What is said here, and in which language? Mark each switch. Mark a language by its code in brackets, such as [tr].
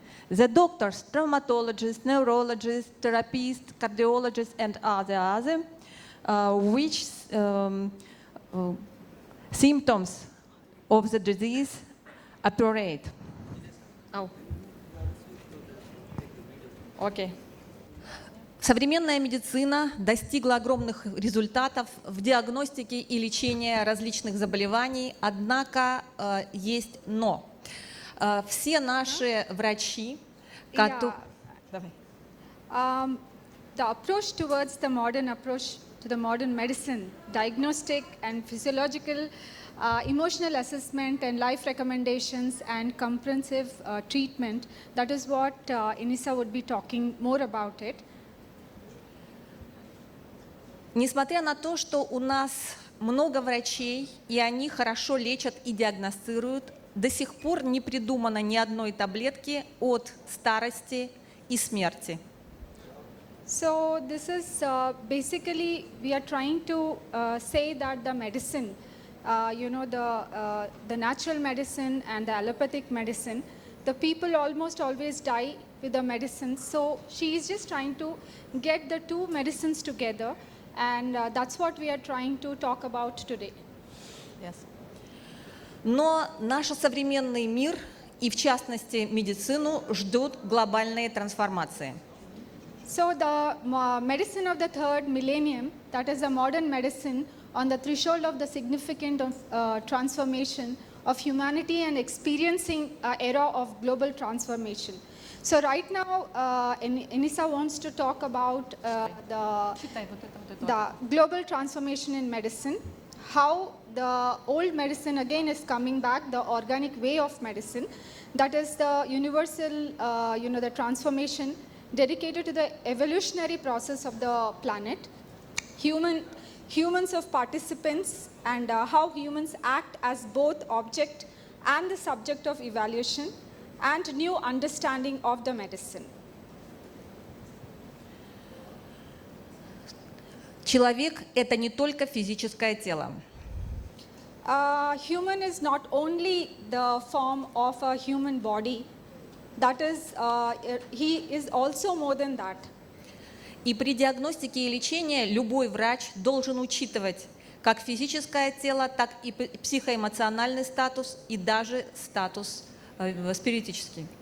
[en] The doctors, traumatologists, neurologists, therapists, cardiologists, and other which symptoms of the disease operate. Oh. Okay. [ru] Современная медицина достигла огромных результатов в диагностике и лечении различных заболеваний, однако есть но. Все наши врачи, [en] The approach towards the modern approach to the modern medicine, diagnostic and physiological, emotional assessment and life recommendations and comprehensive treatment, that is what Inessa would be talking more about it. [ru] Несмотря на то, что у нас много врачей, и они хорошо лечат и диагностируют, до сих пор не придумано ни одной таблетки от старости и смерти. [en] So this is basically we are trying to say that the medicine, the natural medicine and the allopathic medicine, the people almost always die with the medicine. So she is just trying to get the two medicines together. And that's what we are trying to talk about today. Yes. [ru] Но наш современный мир, и в частности медицину, ждут глобальные трансформации. [en] So the medicine of the third millennium, that is a modern medicine on the threshold of the significant transformation of humanity and experiencing an era of global transformation. So right now, Inessa wants to talk about the global transformation in medicine, how the old medicine again is coming back, the organic way of medicine, that is the universal, the transformation dedicated to the evolutionary process of the planet, humans of participants, and how humans act as both object and the subject of evaluation, and new understanding of the medicine. [ru] Человек – это не только физическое тело. [en] Human is not only the form of a human body, that is, he is also more than that. [ru] И при диагностике и лечении любой врач должен учитывать как физическое тело, так и психоэмоциональный статус и даже статус спиритический.